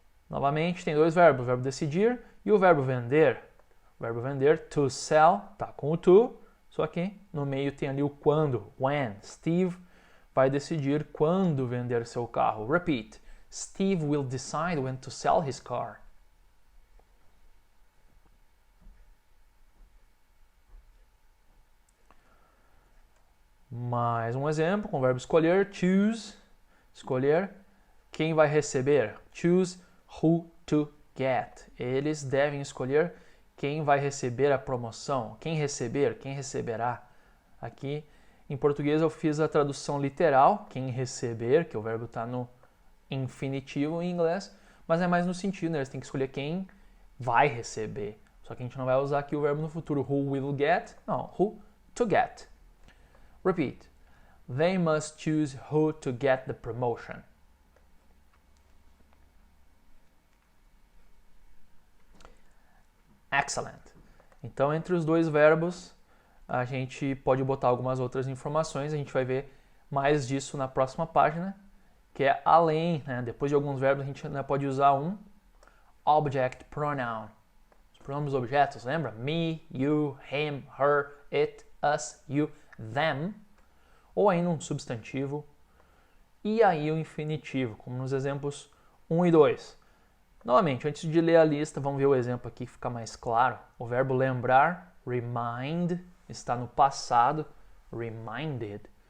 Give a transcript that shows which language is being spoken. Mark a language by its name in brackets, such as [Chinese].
[Portuguese] Novamente, tem dois verbos, o verbo decidir e o verbo vender. O verbo vender, to sell, tá com o to, só que no meio tem ali o quando, when. Steve vai decidir quando vender seu carro. [English] Repeat. Steve will decide when to sell his car. [Portuguese] Mais um exemplo com o verbo escolher, choose, escolher quem vai receber. [English] Choose who to get. [Portuguese] Eles devem escolher quem vai receber a promoção. Quem receber, quem receberá. Aqui em português eu fiz a tradução literal, quem receber, que o verbo está no infinitivo em inglês, mas é mais no sentido, né? Eles têm que escolher quem vai receber. Só que a gente não vai usar aqui o verbo no futuro, [English] who will get, [Portuguese] não, [English] who to get. Repeat. They must choose who to get the promotion. Excellent. [Portuguese] Então, entre os dois verbos, a gente pode botar algumas outras informações. A gente vai ver mais disso na próxima página, que é além, né? Depois de alguns verbos, a gente ainda pode usar um object pronoun. Os pronomes objetos, lembra? [English] Me, you, him, her, it, us, you, them. [Portuguese] Ou ainda um substantivo. E aí o infinitivo, como nos exemplos 1 e 2. Novamente, antes de ler a lista, vamos ver o exemplo aqui que fica mais claro. O verbo lembrar, remind, está no passado, reminded.